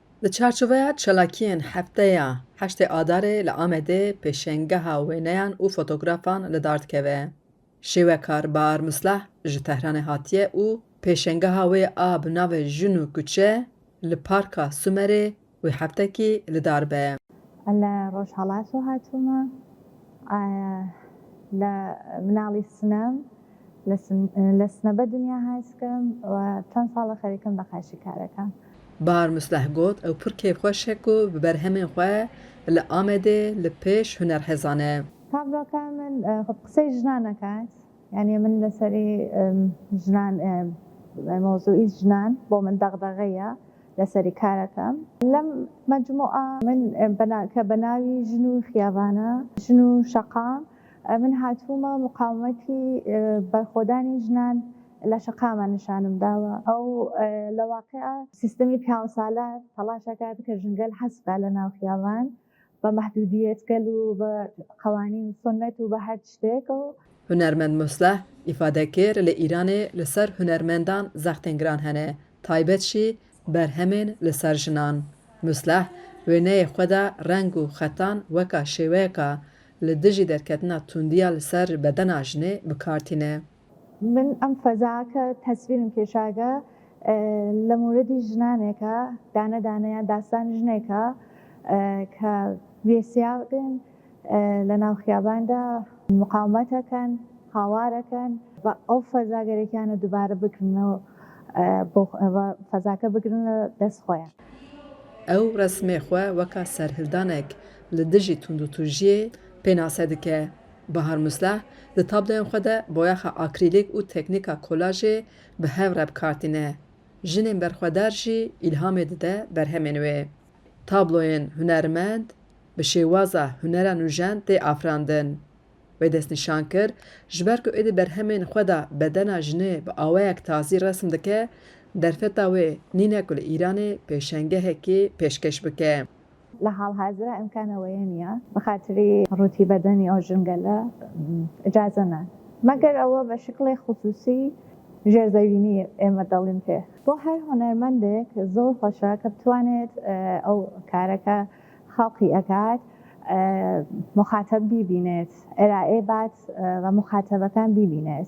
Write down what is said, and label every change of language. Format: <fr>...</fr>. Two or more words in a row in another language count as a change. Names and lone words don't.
<ku>Li çarçoveya çalakiyên hefteya 8 Adarê li Amedê pêşengeha wêneyan û fotografan li dar dikeve. Şêwekar Bahar Misleh ji Tehranê hatiye û pêşengeha wê a bi navê Jin û Kuçe li Parka Sumerê wê heftekî li dar be.</ku> <ckb>لە ڕۆژهەڵات و هاتوومە لە مناڵی سنەم لە سنەبە دنیا هاتکەم و چەند ساڵە خەریکم بە خاشیکارەکە.</ckb> <ku>Bahar Misleh got ew pir kêfxweş e ku bi berhemên xwe li Amedê li pêş hunerhezan e.</ku> <ckb>کابراکە من قسەی ژنان نەکات، یعنی من لەسەری ژنان مۆزوعی ژنان بۆ من دەغدەغەیە لەسەری کارەکەم. لەم مەجموعە من کە بە ناوی ژن و خیابانە ژن و شەقام من هاتوومە مقاومەتی بەرخۆدانی ژنان لە شەقامان نیشانم داوە. ئەو لە واقعە سیستەمی پیاوەسالار تەڵاشەکات کە ژنگەل حەسبە لە ناو خیابان بە مەحدودیەتگەل و بە قەوانین سنەت و بە هەر شتێک.</ckb> <ku>Hunermend Misleh îfade kir li Îranê li ser hunermendan zextên giran hene, taybet jî berhemên li ser jinan. Misleh wêneyê xwe de reng û xetan weka şêweyeka li dijî derketina tundiya li ser bedena jinê bikartîne.</ku> <ckb>من ئەم فەزاکە تەسویرم کێشاگە لە موردی ژنانێکە دانەدانەیە داستان ژنێکە کە وێسیاگن لە ناو خیاباندا مقاومەتەکەن هاوارەکەن بە ئەو فەزاگەرێکیانە دووبارە بکردنەوە فەزاکە بگرنە دەست خۆیان.</ckb> <ku>Ew resmê xwe weka serhildanek li dijî tundûtujiyê pênase dike. Bahar Misleh di tabloyên xwe de boyaxa akrîlîk û teknîka kolajê bi hev re bikartîne. Jinên berxwedar jî îlhamê dide berhemên wê. Tabloyên hunermend bi şêwaza hunera nûjen tê afirandin. Wê destnîşan kir ji ber ku êdî berhemên xwe de bedena jinê bi awayek tazî resm dike, derfeta wê nîne ku li Îranê pêşengehekî pêşkeş bike.</ku> <ckb>لە حاڵحازرە ئەمکانەوەیە نییە بەخاتری ڕووتی بەدەنی ئەو ژنگەلە ئجازە نان مەگەر ئەوە بە شکڵی خوسوسی ژێرزەوینی ئێمە دەڵین پێ. بۆ هەر هۆنەرمەندێک زۆر خۆشە کە بتوانێت ئەو کارەکە خەڵقی ئەکات مخاتەب بیبینێت، ئێرائێ بات و مخاتەبەکان بیبینێت.</ckb>